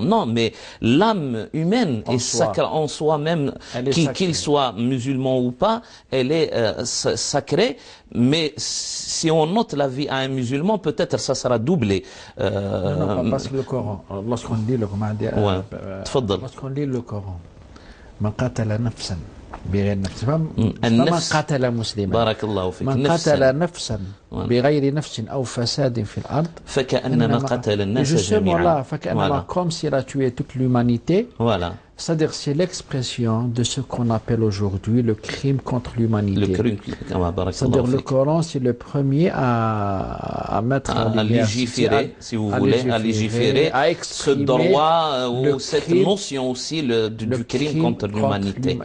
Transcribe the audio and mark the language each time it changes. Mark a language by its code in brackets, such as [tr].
[fr] Non, mais l'âme humaine est sacrée en soi-même, qu'il soit musulman ou pas, elle est sacrée, mais si on note la vie à un musulman, peut-être ça sera doublé. Non, parce que le Coran, lorsqu'on lit le Coran, lorsqu'on lit le Coran, [ar] man qatala nafsan bighayri nafs, man qatala musliman, barakallahu fik, man qatala nafsan بغير نفس أو فساد في الأرض فكأنما قتل الناس جميعا. فكأنما [fr] comme s'il a tué toute l'humanité. Voilà. C'est-à-dire c'est l'expression de ce qu'on appelle aujourd'hui le crime contre l'humanité. Le crime, c'est-à-dire le Coran, c'est le premier à mettre à légiférer, si vous voulez, à légiférer ce droit ou cette notion aussi du crime contre l'humanité.